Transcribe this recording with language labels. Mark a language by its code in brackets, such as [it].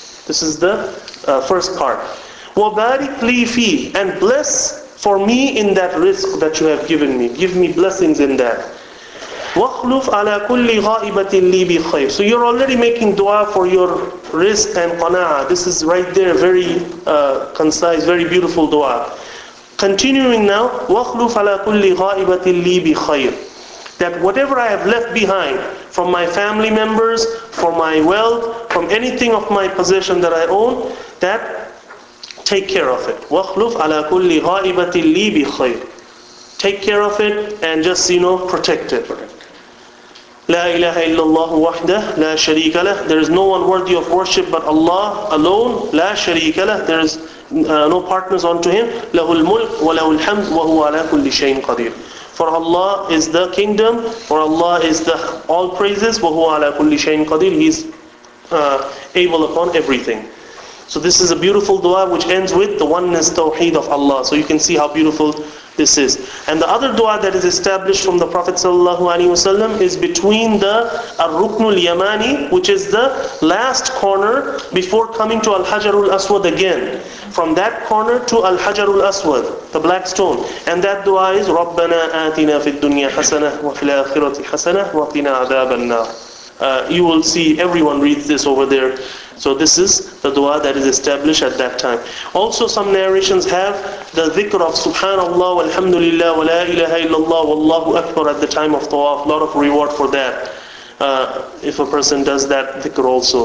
[en] This is the first part. [ar] وَبَارِكْ لِي فِي, [en] and bless for me in that rizq that you have given me. Give me blessings in that. [ar] وَخْلُفْ عَلَى كُلِّ غَائِبَةٍ لِي بِخَيْرٍ. [en] So you're already making dua for your rizq and qana'ah. This is right there, very concise, very beautiful dua. Continuing now, [ar] وَخْلُفْ عَلَى كُلِّ غَائِبَةٍ لِي بِخَيْرٍ. [en] That whatever I have left behind, from my family members, from my wealth, from anything of my possession that I own, that take care of it. [ar] وَخْلُفْ عَلَى كُلِّ غَائِبَةٍ لِي بِخَيْرٍ. [en] Take care of it and just, protect it. [ar] La ilaha illallah wahdah la sharika lah. [en] There is no one worthy of worship but Allah alone. [ar] La sharika lah. [en] There is no partners unto Him. [ar] Lahul mulk wa lahul hamd wa huwa ala kulli shay'in qadir. [en] For Allah is the kingdom. For Allah is the all praises. [ar] Wa huwa ala kulli shay'in qadir. [en] He is able upon everything. So this is a beautiful dua which ends with the oneness tawheed of Allah. So you can see how beautiful this is. And the other dua that is established from the Prophet ﷺ is between the Ar-Ruknul Yamani, which is the last corner before coming to Al-Hajarul Aswad again. From that corner to Al-Hajarul Aswad, the black stone. And that dua is [ar] رَبَّنَا آتِنَا فِي الدُّنْيَا حَسَنَةً وَفِي الْآخِرَةِ حَسَنَةً وَقِنَا عَذَابَ النَّارِ. [en] You will see everyone reads this over there. So this is the dua that is established at that time. Also some narrations have the dhikr of Subhanallah walhamdulillah wa la ilaha illallah wallahu akbar at the time of tawaf. A lot of reward for that if a person does that dhikr also.